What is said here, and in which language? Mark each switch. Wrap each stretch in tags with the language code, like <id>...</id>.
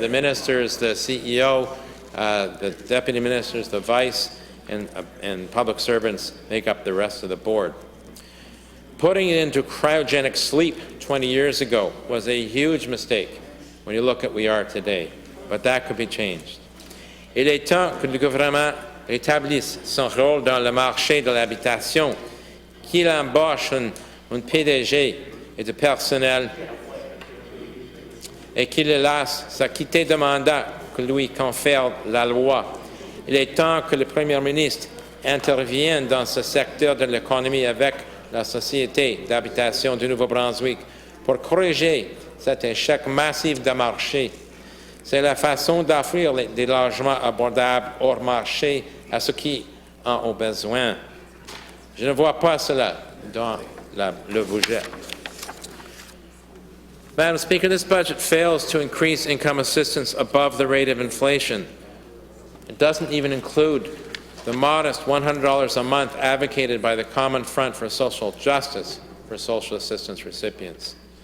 <en>The ministers, the CEO, the deputy ministers, the vice, and public servants make up the rest of the board. Putting it into cryogenic sleep 20 years ago was a huge mistake when you look at where we are today. But that could be changed.</en> <fr>Il est temps que le gouvernement rétablisse son rôle dans le marché de l'habitation, qu'il embauche un PDG et du personnel et qu'il le laisse s'acquitter de mandat que lui confère la loi. Il est temps que le Premier ministre intervienne dans ce secteur de l'économie avec la Société d'habitation du Nouveau-Brunswick pour corriger cet échec massif de marché. C'est la façon d'offrir des logements abordables hors marché à ceux qui en ont besoin. Je ne vois pas cela dans le budget.</fr> <en>Madam Speaker, this budget fails to increase income assistance above the rate of inflation. It doesn't even include the modest $100 a month advocated by the Common Front for Social Justice for social assistance recipients.</en>